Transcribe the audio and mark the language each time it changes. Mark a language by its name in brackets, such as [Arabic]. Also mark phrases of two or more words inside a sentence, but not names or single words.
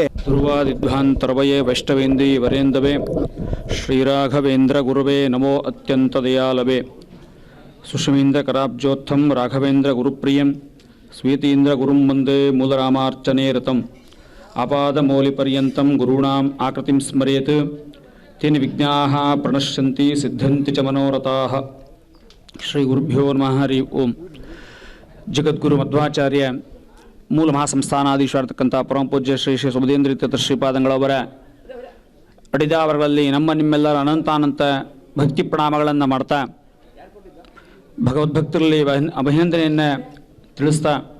[Sanskrit] ಧ್ರುವಾದಿಧ್ವಾಂತರ್ವಯೇ ವೈಷ್ಣವೇಂದ್ರೀ ವರೇಂದವೇ ಶ್ರೀರಾಘವೇಂದ್ರ ಗುರುವೇ ನಮೋ ಅತ್ಯಂತ ದಯಾಲವೇ ಸುಷಮೀಂದ್ರ ಕರಾಬ್ಜೋತ್ಥಂ ರಾಘವೇಂದ್ರ ಗುರುಪ್ರಿಯಂ ಸ್ವೀತೀಂದ್ರ ಗುರುಂ ವಂದೇ ಮೂಲರಾಮಾರ್ಚನೆ ರತಂ ಆಪಾದಮೌಲಿಪರ್ಯಂತಂ ಗುರುಣಾಂ ಆಕೃತಿಂ ಸ್ಮರೇತ್ ತೇನ ವಿಘ್ನಾಃ ಪ್ರಣಶ್ಯಂತಿ ಸಿದ್ಧಂತಿ ಚ ಮನೋರಥಾಃ. ಶ್ರೀ ಗುರುಭ್ಯೋ ನಮಃ. ಹರಿ ಓಂ. [Kannada] ಜಗದ್ಗುರು ಮಧ್ವಾಚಾರ್ಯ ಮೂಲ ಮಹಾಸಂಸ್ಥಾನಾಧೀಶರಾಗಿರ್ತಕ್ಕಂಥ ಪರಮಪೂಜ್ಯ ಶ್ರೀ ಶ್ರೀ ಸುಬುಧೇಂದ್ರ ತೀರ್ಥ ಶ್ರೀಪಾದಂಗಳವರ ಅಡಿದಾವರಗಳಲ್ಲಿ ನಮ್ಮ ನಿಮ್ಮೆಲ್ಲರ ಅನಂತಾನಂತ ಭಕ್ತಿ ಪ್ರಣಾಮಗಳನ್ನು ಮಾಡ್ತಾ ಭಗವದ್ಭಕ್ತರಲ್ಲಿ ಅಭಿನಂದನೆಯನ್ನು ತಿಳಿಸ್ತಾ